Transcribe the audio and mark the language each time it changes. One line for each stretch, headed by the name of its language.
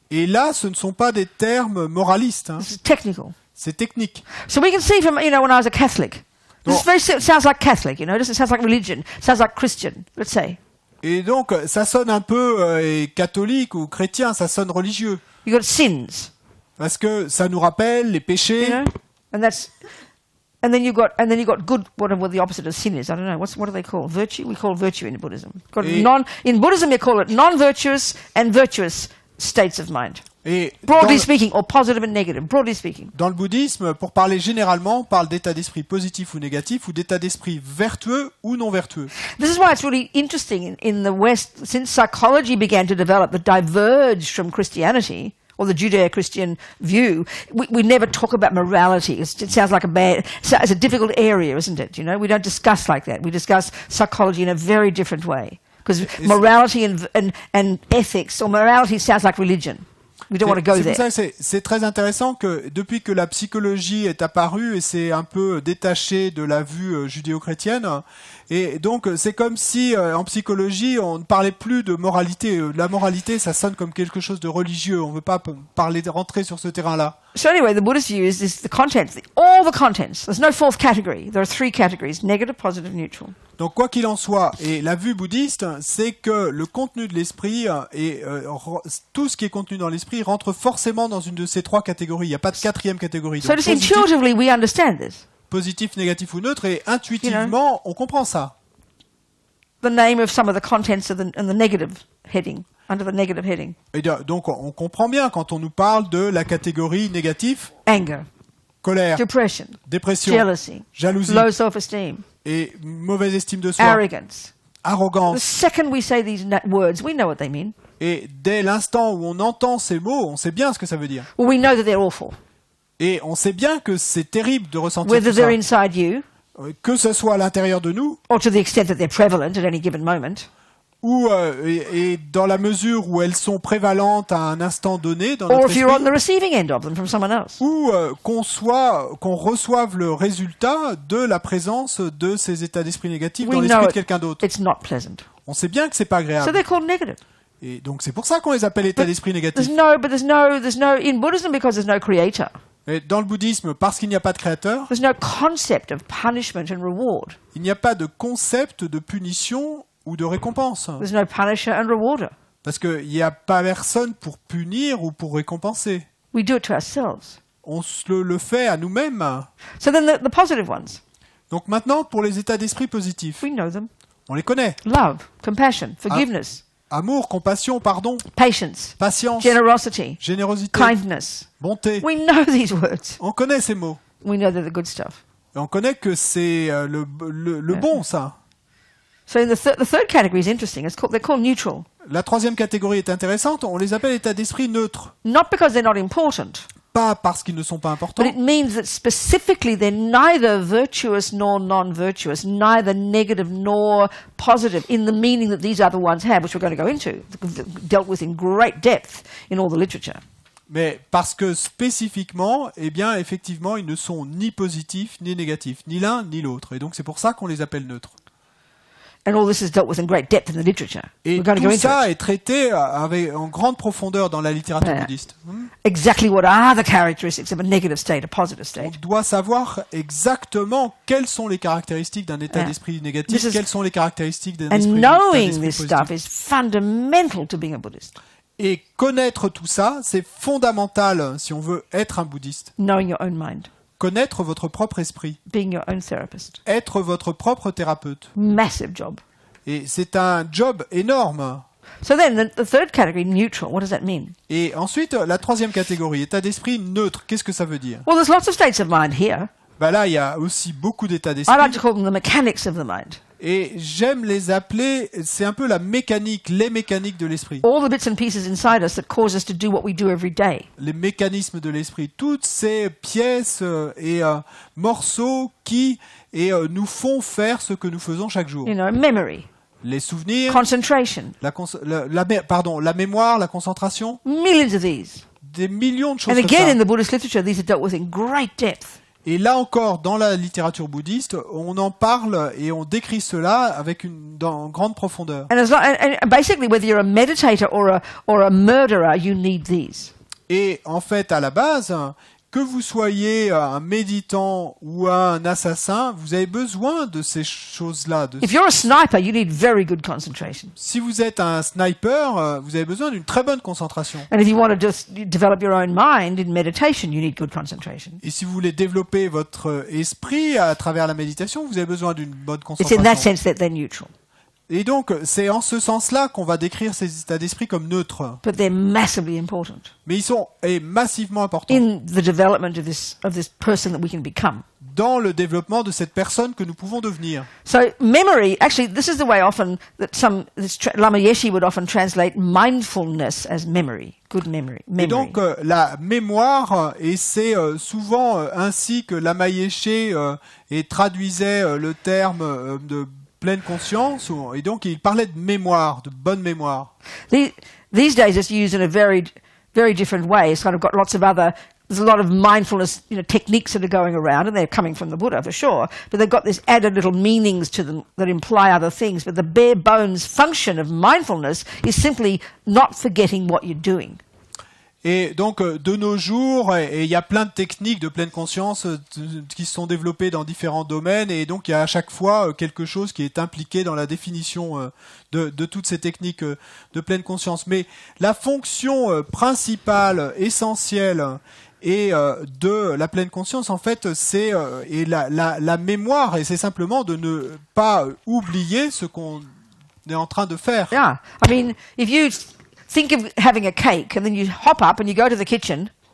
French: Et là, ce ne sont pas des termes moralistes. Hein.
English: This is technical.
French: C'est technique.
English: So we can see from, when I was a Catholic, this sounds like Catholic, it sounds like religion, sounds like Christian, let's say.
French: Et donc, ça sonne un peu catholique ou chrétien, ça sonne religieux.
English: You got sins.
French: Parce que ça nous rappelle les péchés.
English: And then you got good, whatever the opposite of sin is. I don't know. What do they call virtue? We call virtue in Buddhism. In Buddhism, you call it non-virtuous and virtuous states of mind.
French: Et
English: broadly speaking, or positive and negative. Broadly speaking.
French: Dans le bouddhisme, pour parler généralement, on parle d'état d'esprit positif ou négatif, ou d'état d'esprit vertueux ou non vertueux.
English: This is why it's really interesting in the West, since psychology began to develop that diverged from Christianity, or the Judeo-Christian view, we never talk about morality. It sounds like it's a difficult area, isn't it? We don't discuss like that. We discuss psychology in a very different way. Because morality and ethics, or morality sounds like religion. We don't want to go there.
French: C'est pour ça que c'est très intéressant que depuis que la psychologie est apparue et c'est un peu détaché de la vue judéo-chrétienne, et donc c'est comme si en psychologie on ne parlait plus de moralité. La moralité, ça sonne comme quelque chose de religieux. On ne veut pas rentrer sur ce terrain-là.
English: So anyway, the Buddhist view is the contents, all the contents. There's no 4th category. There are 3 categories: negative, positive, neutral.
French: Donc quoi qu'il en soit, et la vue bouddhiste, c'est que le contenu de l'esprit et tout ce qui est contenu dans l'esprit rentre forcément dans une de ces 3 catégories. Il n'y a pas de 4e catégorie. Donc,
English: so intuitively we understand this.
French: Positif, négatif ou neutre, et intuitivement on comprend ça.
English: The name of some of the contents of the negative heading. Under the negative heading.
French: Et donc on comprend bien quand on nous parle de la catégorie négatif.
English: Anger.
French: Colère.
English: Depression.
French: Dépression.
English: Jealousy.
French: Jalousie.
English: Low self-esteem.
French: Et mauvaise estime de soi.
English: Arrogance.
French: Arrogance.
English: The second we say these words, we know what they mean.
French: Et dès l'instant où on entend ces mots, on sait bien ce que ça veut dire.
English: Well, we know that they're awful.
French: Et on sait bien que c'est terrible de ressentir
English: Whether
French: tout ça.
English: they're inside you.
French: Que ce soit à l'intérieur de nous.
English: Or to the extent that they're prevalent at any given moment.
French: Ou et dans la mesure où elles sont prévalentes à un instant donné dans notre esprit,
English: or if you're on the receiving end of them from someone else.
French: Ou qu'on reçoive le résultat de la présence de ces états d'esprit négatifs dans l'esprit de quelqu'un d'autre.
English: It's not pleasant.
French: On sait bien que c'est pas agréable.
English: So they're called negative.
French: Et donc c'est pour ça qu'on les appelle états d'esprit négatifs.
English: There's no in Buddhism because there's no creator.
French: Et dans le bouddhisme, parce qu'il n'y a pas de créateur,
English: there's no concept of punishment and reward.
French: Il n'y a pas de concept de punition ou de récompense.
English: There's no punisher and rewarder.
French: Parce qu'il n'y a pas personne pour punir ou pour récompenser.
English: We do it to ourselves.
French: On le fait à nous-mêmes.
English: So then the positive ones.
French: Donc maintenant, pour les états d'esprit positifs,
English: we know them.
French: On les connaît.
English: Love, compassion, forgiveness.
French: Amour, compassion, pardon.
English: Patience.
French: Patience.
English: Generosity.
French: Générosité.
English: Kindness.
French: Bonté.
English: We know these words.
French: On connaît ces mots.
English: We know they're the good stuff.
French: Et on connaît que c'est le bon, ça.
English: So in the third category is interesting. They're called neutral.
French: La 3e catégorie est intéressante. On les appelle états d'esprit neutres.
English: Not because they're not important.
French: Pas parce qu'ils ne sont pas importants.
English: But it means that specifically they're neither virtuous nor non-virtuous, neither negative nor positive, in the meaning that these other ones have, which we're going to go into, dealt with in great depth in all the literature.
French: Mais parce que spécifiquement, eh bien, effectivement, ils ne sont ni positifs ni négatifs, ni l'un ni l'autre. Et donc c'est pour ça qu'on les appelle neutres.
English: And all this is dealt with in great depth in the literature.
French: Et tout ça est traité en grande profondeur dans la littérature bouddhiste.
English: Exactly what are the characteristics of a negative state, a positive state.
French: On doit savoir exactement quelles sont les caractéristiques d'un état d'esprit négatif, quelles sont les caractéristiques d'un esprit positif.
English: And knowing this stuff is fundamental to being a Buddhist.
French: Et connaître tout ça, c'est fondamental si on veut être un bouddhiste.
English: Knowing your own mind.
French: connaître votre propre esprit,
English: being your own therapist.
French: être votre propre thérapeute.
English: Massive job.
French: Et c'est un job énorme.
English: So then the third category, neutral, what does that mean?
French: Et ensuite, la troisième catégorie, état d'esprit neutre. Qu'est-ce que ça veut dire?
English: Well, there's lots of states of mind here.
French: Bah là, il y a aussi beaucoup d'états
English: I
French: d'esprit.
English: like to call them the mechanics of the mind.
French: Et j'aime les appeler, c'est un peu la mécanique, les mécaniques de l'esprit.
English: All the bits and pieces inside us that cause us to do what we do every day.
French: Les mécanismes de l'esprit. Toutes ces pièces et morceaux qui nous font faire ce que nous faisons chaque jour.
English: You know, memory,
French: Les souvenirs,
English: concentration,
French: la mémoire, la concentration,
English: millions of these.
French: des millions de choses
English: And
French: comme
English: again,
French: ça.
English: in the Buddhist literature, these are dealt with in great depth.
French: Et là encore, dans la littérature bouddhiste, on en parle et on décrit cela avec dans grande profondeur.
English: And, and basically, whether you're a meditator or a murderer, you need these.
French: Et en fait, à la base, que vous soyez un méditant ou un assassin, vous avez besoin de ces choses-là.
English: If you're a sniper, you need very good concentration.
French: Si vous êtes un sniper, vous avez besoin d'une très bonne concentration.
English: And if you want to just develop your own mind in meditation, you need good concentration.
French: Et si vous voulez développer votre esprit à travers la méditation, vous avez besoin d'une bonne
English: It's in that sense that they're neutral.
French: Et donc, c'est en ce sens-là qu'on va décrire ces états d'esprit comme neutres.
English: But they're massively important
French: Mais ils sont massivement importants
English: in the development of this person that we can become.
French: dans le développement de cette personne que nous pouvons devenir.
English: So memory, actually, this is the way often that Lama Yeshe would often translate mindfulness as memory, good memory.
French: Et donc, la mémoire, et c'est souvent ainsi que Lama Yeshe traduisait le terme de pleine conscience, et donc il parlait de mémoire, de bonne mémoire.
English: These days it's used in a very, very different way. It's kind of got lots of there's a lot of mindfulness, techniques that are going around, and they're coming from the Buddha for sure, but they've got this added little meanings to them that imply other things. But the bare bones function of mindfulness is simply not forgetting what you're doing.
French: Et donc, de nos jours, il y a plein de techniques de pleine conscience qui se sont développées dans différents domaines, et donc il y a à chaque fois quelque chose qui est impliqué dans la définition de toutes ces techniques de pleine conscience. Mais la fonction principale, essentielle, et de la pleine conscience, en fait, c'est la mémoire, et c'est simplement de ne pas oublier ce qu'on est en train de faire.
English: Yeah, I mean, if you think of having a cake and then you hop up and you go to the kitchen.